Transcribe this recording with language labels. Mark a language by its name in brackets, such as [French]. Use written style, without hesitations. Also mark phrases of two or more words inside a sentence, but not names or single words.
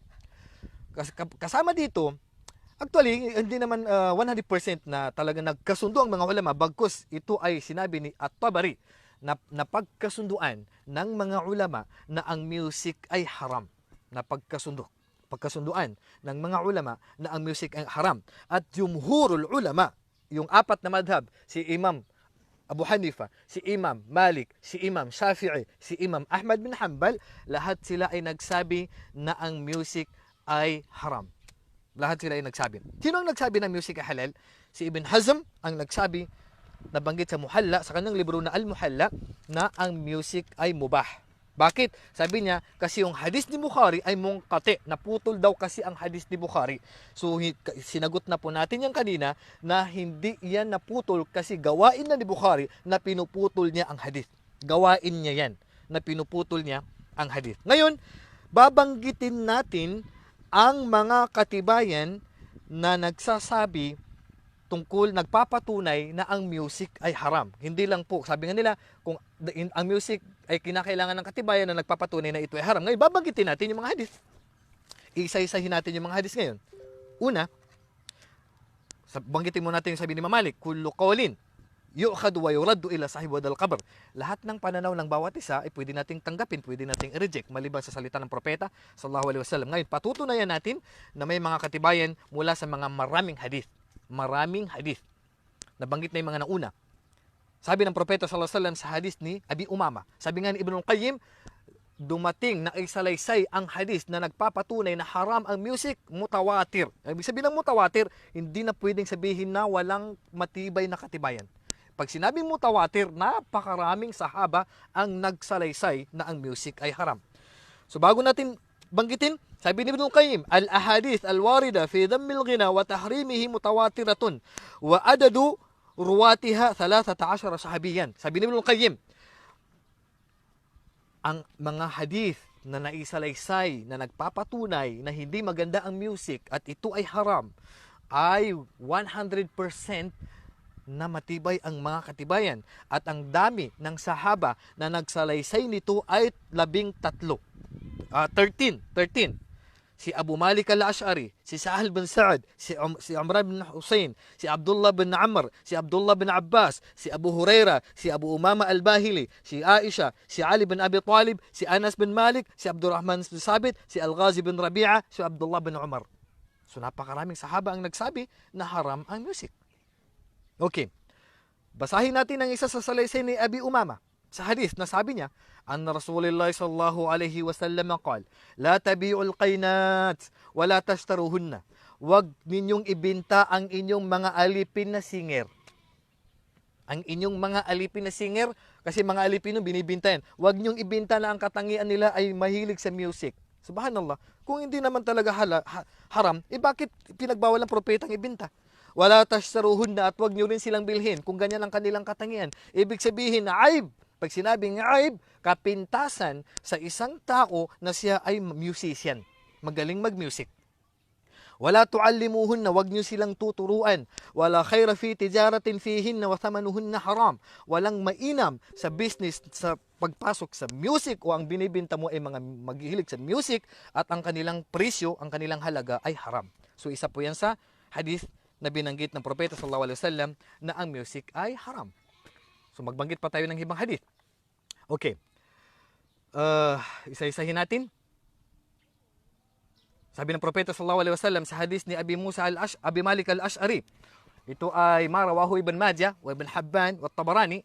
[Filipino] Kasama dito, actually, hindi naman 100% na talaga nagkasundo ang mga ulama bagkus ito ay sinabi ni At-Tabari na pagkasunduan ng mga ulama na ang music ay haram. Pagkasunduan ng mga ulama na ang music ay haram. At [Arabic] جمهور العلماء, [Filipino] yung apat na madhab, si Imam Abu Hanifa, si Imam Malik, si Imam Shafi'i, si Imam Ahmad bin Hanbal, lahat sila ay nagsabi na ang music ay haram. Lahat sila ay nagsabi. Sino ang nagsabi na music ay halal? Si Ibn Hazm ang nagsabi, nabanggit sa Muhalla, sa kanyang libro na Al-Muhalla, na ang music ay mubah. Bakit? Sabi niya, kasi yung hadis ni Bukhari ay mungkati. Naputol daw kasi ang hadis ni Bukhari. So, sinagot na po natin yan kanina na hindi yan naputol kasi gawain na ni Bukhari na pinuputol niya ang hadis. Gawain niya yan na pinuputol niya ang hadis. Ngayon, babanggitin natin ang mga katibayan na nagsasabi tungkol nagpapatunay na ang music ay haram. Hindi lang po, sabi nga nila, kung ang music ay kinakailangan ng katibayan na nagpapatunay na ito ay haram. Ngayon, babanggitin natin yung mga hadith. Isa-isahin natin yung mga hadith ngayon. Una, banggitin mo natin yung sabi ni Malik, [Arabic] كل قول يؤخذ ويرد إلا صاحب هذا القبر. [Filipino] Lahat ng pananaw ng bawat isa ay pwede nating tanggapin, pwede nating i-reject maliban sa salita ng propeta [Arabic] صلى الله عليه وسلم. [Filipino] Ngayon, patutunayan natin na may mga katibayan mula sa mga maraming hadith. Maraming hadith. Nabanggit na yung mga nauna. Sabi ng propeta [Arabic] صلى الله عليه وسلم [Filipino] sa hadith ni Abi Umama. Sabi nga ni Ibn Qayyim, dumating na isalaysay ang hadith na nagpapatunay na haram ang music, mutawatir. Ibig sabihin ng mutawatir, hindi na pwedeng sabihin na walang matibay na katibayan. Pag sinabing mutawatir, napakaraming sahaba ang nagsalaysay na ang music ay haram. So bago natin banggitin, sabi ni Ibn Qayyim, [Arabic] الأحاديث الواردة في ذم الغناء وتحريمه متواترة وعدد رواتها 13 صحابيا. [Filipino] Sabi ni Ibn Qayyim, ang mga hadith na naisalaysay na nagpapatunay na hindi maganda ang music at ito ay haram ay 100% na matibay ang mga katibayan at ang dami ng sahaba na nagsalaysay nito ay 13. Si Abu Malik al-Ash'ari, si Sahal bin Sa'ad, si Amr bin Hussein, si Abdullah bin Amr, si Abdullah bin Abbas, si Abu Huraira, si Abu Umama al-Bahili, si Aisha, si Ali bin Abi Talib, si Anas bin Malik, si Abdurrahman bin Sabit, si Al-Ghazi bin Rabi'a, si Abdullah bin Umar. So napakaraming sahaba ang nagsabi na haram ang music. Okay. Basahin natin ang isa sa salaysay ni Abi Umama. Sa hadith na sabi niya, [Arabic] أن رسول الله صلى الله عليه وسلم قال, لا تبيعوا القينات ولا تشتروهن. [Filipino] Wag ninyong ibenta ang inyong mga alipin na singer. Ang inyong mga alipin na singer, kasi mga alipin yung binibinta yan. Wag ninyong ibenta na ang katangian nila ay mahilig sa music. Subhanallah. Kung hindi naman talaga haram, bakit pinagbawal ng propetang ibenta? [Arabic] ولا تشتروهن, [Filipino] at wag niyo rin silang bilhin kung ganyan ang kanilang katangian. Ibig sabihin na aib. Pag sinabing aib, kapintasan sa isang tao na siya ay musician, magaling mag-music. [Arabic] ولا تعلموهن, [Filipino] wag niyo silang tuturuan. [Arabic] ولا خير في تجارة فيهن وثمنهن حرام. [Filipino] Walang mainam sa business sa pagpasok sa music o ang binibenta mo ay mga maghihilig sa music at ang kanilang presyo, ang kanilang halaga ay haram. So isa po yan sa hadith na binanggit ng Propeta [Arabic] صلى الله عليه وسلم [Filipino] na ang music ay haram. So magbanggit pa tayo ng ibang hadith. Okay. Isa-isahin natin. Sabi ng Propeta [Arabic] صلى الله عليه وسلم [Filipino] sa hadis ni Abi Malik al-Ash'ari, ito ay [Arabic] ما رواه ابن ماجه وابن حبان والطبراني.